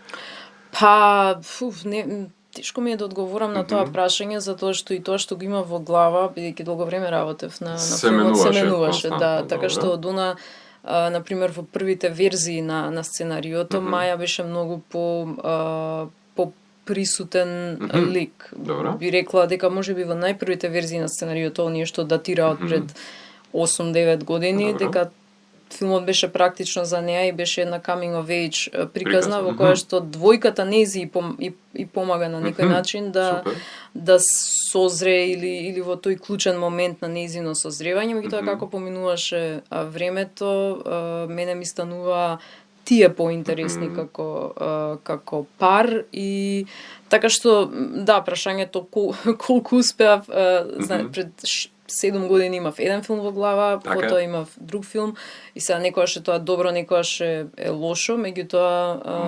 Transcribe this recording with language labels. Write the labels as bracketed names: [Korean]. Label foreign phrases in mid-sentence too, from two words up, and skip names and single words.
[Macedonian] Тешко ми е да одговорам на тоа прашање, затоа што и тоа што го има во глава, бидејќи долго време работев на филмот, се менуваше, да, така што од она например во првите верзии на сценариото Маја беше многу по присутен лик. Би рекла дека можеби во најпрвите верзии на сценариото, оние што датираат пред 8-9 години, дека филмот беше практично за неа и беше една [English] coming of age [Macedonian] приказна во која што двојката нези и помага на некој начин да созре или во тој клучен момент на нејзино созревање, меѓутоа како поминуваше времето, мене ми станува тие поинтересни како пар и така што да, прашањето колку успеав, пред 7 години имав еден филм во глава, потоа имав друг филм и сега некогаш е тоа добро, некогаш е лошо, меѓутоа